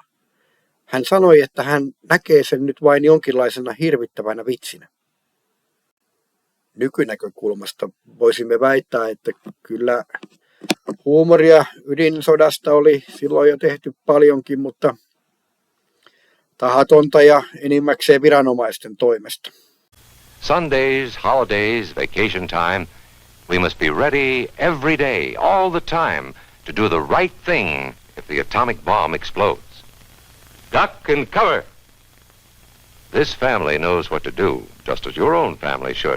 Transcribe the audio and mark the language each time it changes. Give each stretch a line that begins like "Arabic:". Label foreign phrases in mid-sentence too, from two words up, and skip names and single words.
Finnish: Hän sanoi, että hän näkee sen nyt vain jonkinlaisena hirvittävänä vitsinä. Nykynäkökulmasta voisimme väittää, että kyllä huumoria ydinsodasta oli silloin jo tehty paljonkin, mutta tahatonta ja enimmäkseen viranomaisten toimesta.
English: Sundays, holidays, vacation time, we must be ready every day, all the time, to do the right thing if the atomic bomb explodes. Duck and cover! This family knows what to do, just as your own family should.